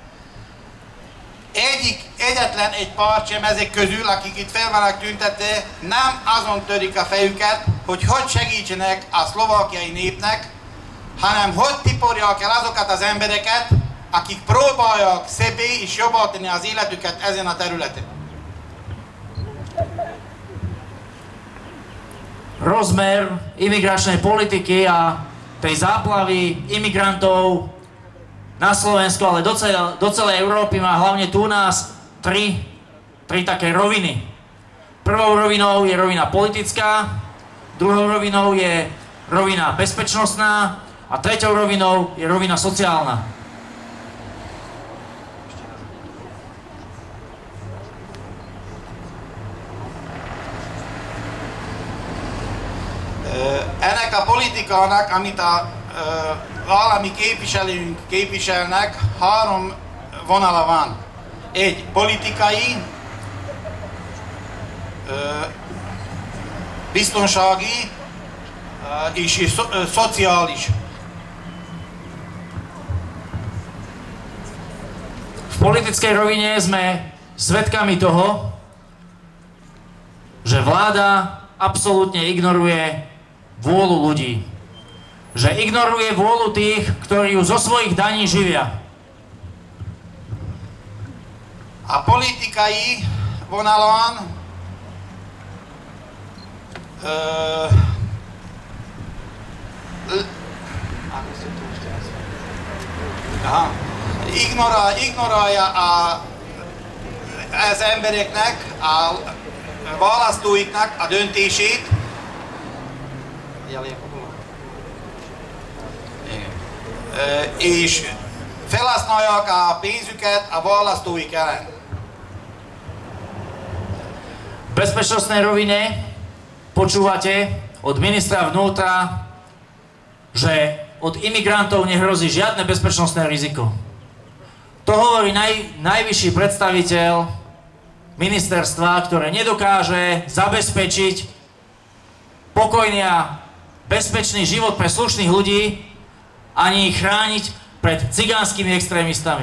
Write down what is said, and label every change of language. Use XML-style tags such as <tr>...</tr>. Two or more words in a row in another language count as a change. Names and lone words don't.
<hu>Egyetlen egy párt sem ezek közül, akik itt fel vannak tüntetve, nem azon törik a fejüket, hogy segítsenek a szlovákiai népnek, hanem hogy tiporják el azokat az embereket, akik próbálják szebbé és jobbá tenni az életüket ezen a területen.</hu> <sk>Rozmer imigračnej politiky a tej záplavy imigrantov na Slovensku, ale do celej Európy má hlavne tu u nás tri také roviny. Prvou rovinou je rovina politická, druhou rovinou je rovina bezpečnostná a treťou rovinou je rovina sociálna.</sk> <hu>Ennek a politikának, amit a állami képviselőink képviselnek, három vonala van. Egy politikai, biztonsági és szociális.</hu> <sk>V politickej rovine sme svedkami toho, že vláda absolútne ignoruje vôľu ľudí. Že ignoruje vôľu tých, ktorí ju zo svojich daní živia.</sk> <hu>A politikai vonalon ignorálja az embereknek, a választóiknak a döntését, és felhasználják a pénzüket a választóik ellen.</hu> <sk>V bezpečnostnej rovine počúvate od ministra vnútra, že od imigrantov nehrozí žiadne bezpečnostné riziko. To hovorí najvyšší predstaviteľ ministerstva, ktoré nedokáže zabezpečiť pokojný a bezpečný život pre slušných ľudí, ani ich chrániť pred cigánskymi extrémistami.</sk>